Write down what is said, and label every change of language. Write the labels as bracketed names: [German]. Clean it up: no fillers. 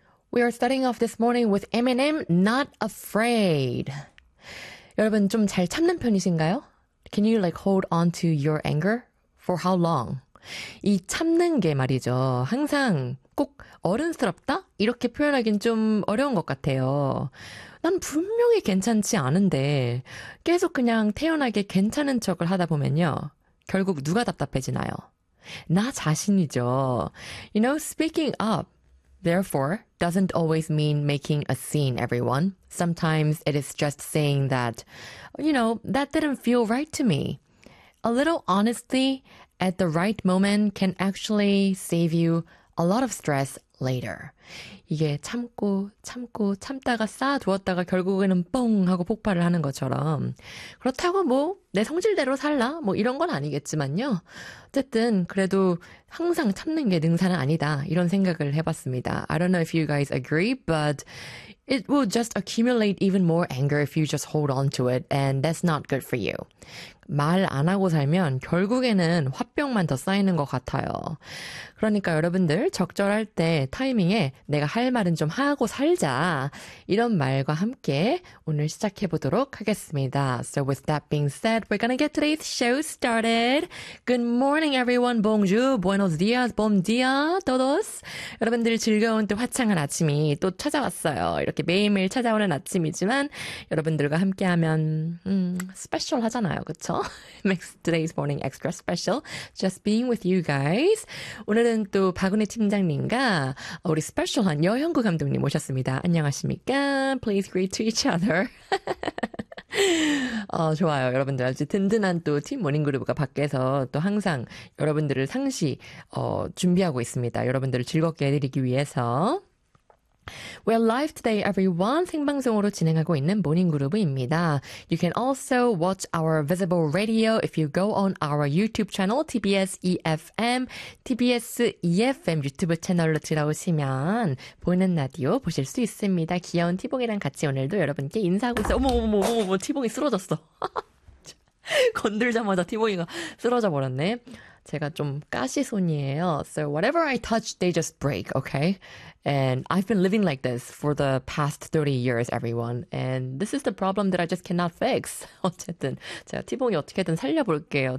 [English] We are starting off this morning with Eminem, Not Afraid. [Korean] 여러분, 좀잘 참는 편이신가요? [English] Can you like hold on to your anger? For how long? [Korean] 이 참는 게 말이죠. 항상 꼭 어른스럽다? 이렇게 표현하긴 좀 어려운 것 같아요. 난 분명히 괜찮지 않은데 계속 그냥 태연하게 괜찮은 척을 하다 보면요. 결국 누가 답답해지나요? 나 자신이죠. [English] You know, speaking up. Therefore, doesn't always mean making a scene, everyone. Sometimes it is just saying that, you know, that didn't feel right to me. A little honesty at the right moment can actually save you a lot of stress later. [Korean] 이게 참고 참고 참다가 쌓아두었다가 결국에는 뻥 하고 폭발을 하는 것처럼 그렇다고 뭐 내 성질대로 살라 뭐 이런 건 아니겠지만요. 어쨌든 그래도 항상 참는 게 능사는 아니다 이런 생각을 해봤습니다. [English] I don't know if you guys agree, but it will just accumulate even more anger if you just hold on to it, and that's not good for you. [Korean] 말 안 하고 살면 결국에는 화병만 더 쌓이는 것 같아요. 그러니까 여러분들 적절할 때 타이밍에 내가 할 말은 좀 하고 살자 이런 말과 함께 오늘 시작해 보도록 하겠습니다. [English] So with that being said, we're gonna get today's show started. Good morning, everyone. Bonjour, buenos dias, bon dia, todos. [Korean] 여러분들 즐거운 또 화창한 아침이 또 찾아왔어요. 이렇게 매일매일 찾아오는 아침이지만 여러분들과 함께하면 스페셜 하잖아요, 그쵸? [English] Makes today's morning extra special. Just being with you guys. [Korean] 오늘은 또 바구니 팀장님과 우리 스페셜한 여형구 감독님 모셨습니다. 안녕하십니까? [English] Please greet to each other. [Korean] 좋아요. 여러분들 아주 든든한 또 팀 모닝그룹과 밖에서 또 항상 여러분들을 상시 준비하고 있습니다. 여러분들을 즐겁게 해드리기 위해서. [English] We're live today, everyone. [Korean] 생방송으로 진행하고 있는 모닝그룹입니다. [English] You can also watch our visible radio if you go on our YouTube channel, TBS EFM. [Korean] TBS EFM 유튜브 채널로 들어오시면 보는 라디오 보실 수 있습니다. 귀여운 티봉이랑 같이 오늘도 여러분께 인사하고 있어요. 어머, 티봉이 쓰러졌어. 건들자마자 티봉이가 쓰러져 버렸네. 제가 좀 까시손이에요. [English] So whatever I touch, they just break, okay? And I've been living like this for the past 30 years, everyone. And this is the problem that I just cannot fix. [Korean] 어쨌든 제가 티봉이 어떻게든 살려볼게요.